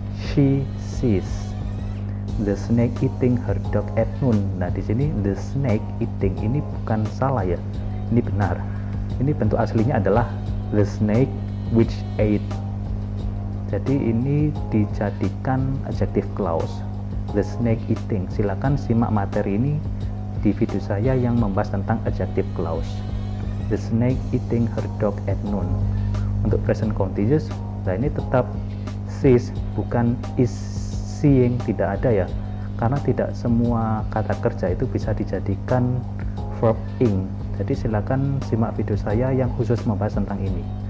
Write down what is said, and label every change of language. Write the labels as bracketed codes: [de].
[en] She sees the snake eating her dog at noon. [id] Nah, di sini [en] the snake eating [id] ini bukan salah ya, ini benar. Ini bentuk aslinya adalah [en] the snake which ate. [id] Jadi ini dijadikan adjective clause, [en] the snake eating. [id] Silakan simak materi ini di video saya yang membahas tentang adjective clause. [en] The snake eating her dog at noon. [id] Untuk present continuous, nah ini tetap sees bukan [en] is seeing, [id] tidak ada ya, karena tidak semua kata kerja itu bisa dijadikan verb ing. Jadi silakan simak video saya yang khusus membahas tentang ini.